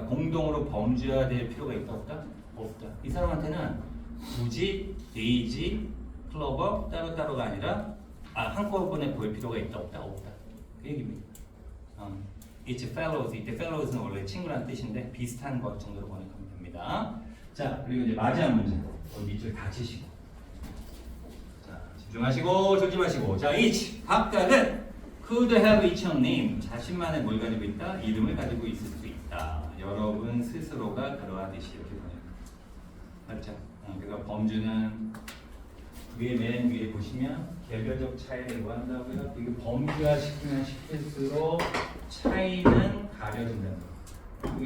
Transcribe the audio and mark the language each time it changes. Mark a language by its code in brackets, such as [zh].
[ko] 공동으로 범주화될 필요가 있다 없다? 없다. 이 사람한테는 굳이 데이지, 클로버 따로따로가 아니라 한꺼번에 보일 필요가 있다 없다? 없다. 그 얘기입니다. [en] It's fellows. [ko] 이때 fellows는 원래 친구라는 뜻인데 비슷한 것 정도로 번역하면 됩니다. 자, 그리고 이제 마지막 문제. 밑줄 다 치시고. 자, 집중하시고 조심하시고. [en] 자, each [ko] 각각은 [en] could have each own name. [ko] 자신만의 뭘 가지고 있다? 이름을 가지고 있을 수 있다. 여러분 스스로가 그러하듯이 이렇게 번역합니다. 맞죠? 그러니까 범주는 맨 위에 보시면 개별적 차이를 요구한다고요. 이게 범주화시키면 시킬수록 차이는 가려진다는 거예요.